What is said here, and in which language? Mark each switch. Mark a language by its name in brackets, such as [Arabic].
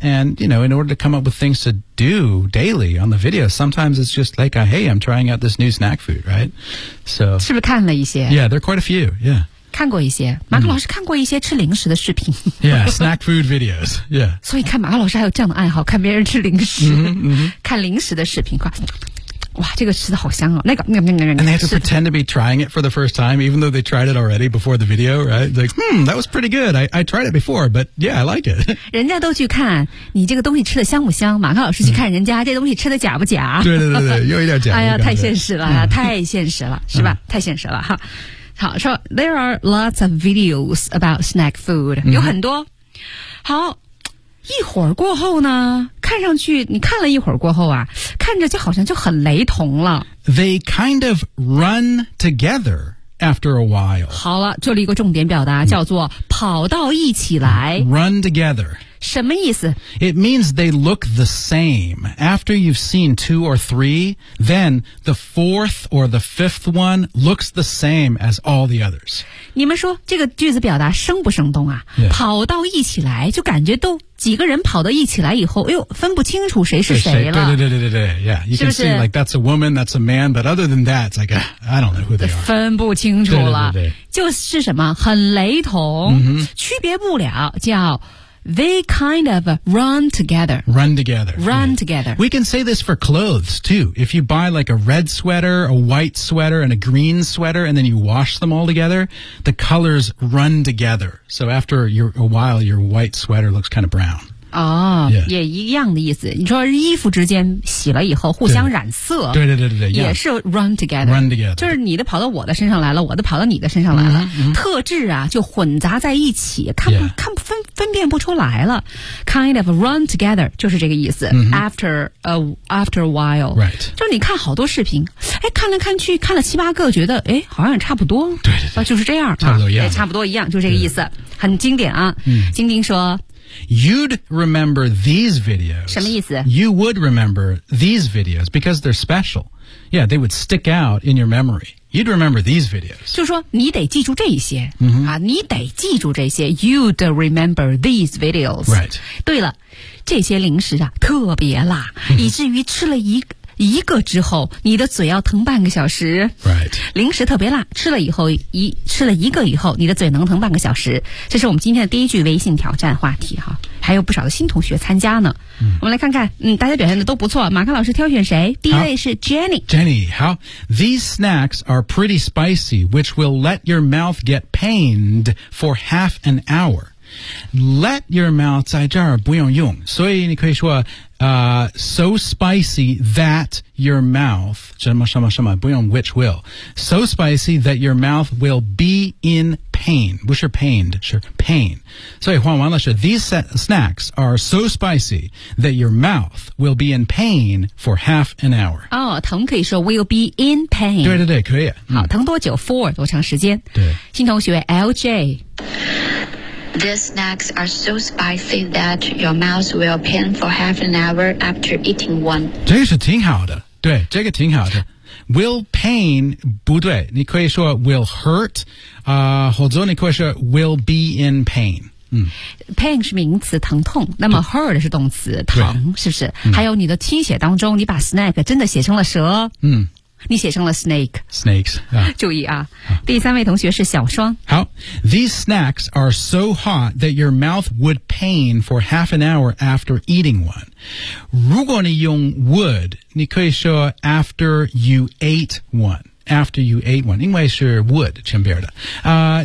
[English] And, you know, in order to come up with things to do daily on the video, sometimes it's just like, hey, I'm trying out this new snack food, right? So, [Chinese] 是不是看了一些? [English] Yeah, there are quite a few, yeah. [Chinese] 看过一些。马克老师看过一些吃零食的视频。 [English] Yeah, snack food videos, yeah. [Chinese] 所以看马克老师还有这样的爱好,看别人吃零食。 Mm-hmm, mm-hmm. 看零食的视频。哇，这个吃的好香哦！那个，那个，那个， [English] and they have to pretend to be trying it for the first time, even though they tried it already before the video, right? Like, that was pretty good. I tried it before, but yeah, I like it. [Chinese] 人家都去看你这个东西吃的香不香，马克老师去看人家这东西吃的假不假？对对对对，又一点假。哎呀，太现实了，太现实了，是吧？太现实了哈。好，说 [English] there are lots of videos about snack food, [Chinese] 有很多。好。一会儿过后呢，看上去你看了一会儿过后啊，看着就好像就很雷同了。 [English] They kind of run together after a while. [Chinese] 好了，这里一个重点表达叫做跑到一起来。 [English] Run together. [Chinese] 什么意思？ [English] It means they look the same. After you've seen two or three, then the fourth or the fifth one looks the same as all the others. [Chinese] 你们说这个句子表达生不生动啊？ [English] Yeah. [Chinese] 跑到一起来就感觉都几个人跑到一起来以后，哎呦，分不清楚谁是谁了。对对对对对对 [English] ，Yeah, you can see like that's a woman, that's a man, but other than that, it's like a, I don't know who they are. [Chinese] 分不清楚了，对对对对，就是什么很雷同、 mm-hmm. 区别不了，叫 [English] they kind of run together. Run together. Run together.、 Yeah. We can say this for clothes too. If you buy like a red sweater, a white sweater, and a green sweater, and then you wash them all together, the colors run together. So after a while, your white sweater looks kind of brown. 哦、 yeah. [Chinese] 也一样的意思。你说衣服之间洗了以后互相染色。对对对对对。也是 run together。 [English] run together。 [Chinese] 就是你的跑到我的身上来了，我的跑到你的身上来了。 Mm-hmm. 特质啊就混杂在一起，看不、 [English] yeah. [Chinese] 看不分辨不出来了。 [English] Kind of run together, [Chinese] 就是这个意思。 Mm-hmm. [English] After a while. Right. [Chinese] 就是你看好多视频。哎，看来看去看了七八个，觉得哎好像也差不多，对对对，就是这样，差不多一样、啊、差不多一样，就是这个意思，很经典啊。晶晶说 [English] You'd remember these videos. [Chinese] 什么意思？ [English] You would remember these videos because they're special. Yeah, they would stick out in your memory. You'd remember these videos. [Chinese] 就说你得记住这些、 mm-hmm. 啊，你得记住这些。 [English] You'd remember these videos. Right. [Chinese] 对了，这些零食啊特别辣、 mm-hmm. 以至于吃了一个之后你的嘴要疼半个小时。 [English] Right. [Chinese] 零食特别辣，吃了一个以后你的嘴能疼半个小时。这是我们今天的第一句微信挑战话题哈。还有不少的新同学参加呢。我们来看看大家表现的都不错。马克老师挑选谁？第一位是 Jenny。 Jenny, 好。 [English] These snacks are pretty spicy, which will let your mouth get pained for half an hour. Let your mouth [Chinese] 在这儿不用用，所以你可以说 [English] so spicy that your mouth [Chinese] 什么什么什么不用 [English] which will so spicy that your mouth will be in pain 不是 pained 是 pain [Chinese] 所以换完了是 [English] these snacks are so spicy that your mouth will be in pain for half an hour [Chinese] 哦，疼可以说 [English] will be in pain [Chinese] 对对对可以好疼多久 for 多长时间对新同学 LJ [English] These snacks are so spicy that your mouth will pain for half an hour after eating one. [Chinese] 这个是挺好的，对，这个挺好的。 [English] Will pain [Chinese] 不对，你可以说 [English] will hurt， [Chinese] 或者你可以说 [English] will be in pain。 [Chinese] Pain 是名词，疼痛。那么 hurt 是动词，疼，是不是？还有你的听写当中，你把 snack 真的写成了蛇。你写成了 snake. [English] Snakes.、 [Chinese] 注意啊，第三位同学是小双。 [English] 好 ，These snacks are so hot that your mouth would pain for half an hour after eating one. [Chinese] 如果你用 would， 你可以说 [English] after you ate one. After you ate one， [Chinese] 因为是 would 前边的。